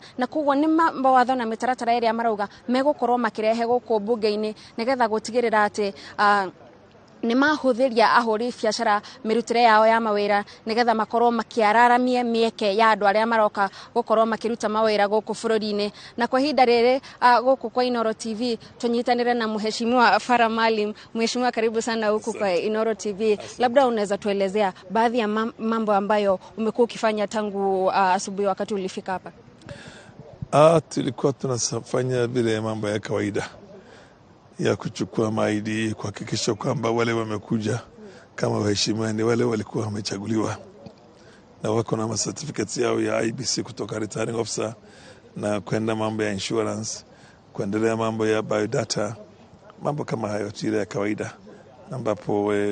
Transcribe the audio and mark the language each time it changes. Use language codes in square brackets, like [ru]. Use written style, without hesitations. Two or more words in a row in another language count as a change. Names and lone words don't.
[ki] Na koguo nĩ mawatho na mĩtaratara ĩrĩa marauga megũkorwo makĩrehe gũkũ bunge-inĩ nigetha gũtigĩrĩra atĩ ni mahũthĩria ahũri biashara mirutire yao ya mawĩra nigetha makorwo makiararamie mieke ya andu aria maroka gukorwo makiruta mawĩra gũkũ bũrũri-inĩ. Na kwa ihinda rĩrĩ gũkũ kwa Inoro TV tunyitanire na mheshimiwa Farah Maalim. [sw] Mheshimiwa, karibu sana huku kwa Inoro TV. Labda unaweza tuelezea baadhi ya mambo ambayo umekuwa ukifanya tangu asubuhi wakati ulifika hapa? Tulikuwa tunafanya vile mambo ya kawaida ya kuchukua maidi, kuhakikisha kwamba wale wamekuja kama waheshimiwa ni wale walikuwa wamechaguliwa na wako na certificates yao ya IBC kutoka [en] returning officer, [sw] na kwenda mambo ya insurance, kuendelea mambo ya biodata, mambo kama hayo ya kawaida, ambapo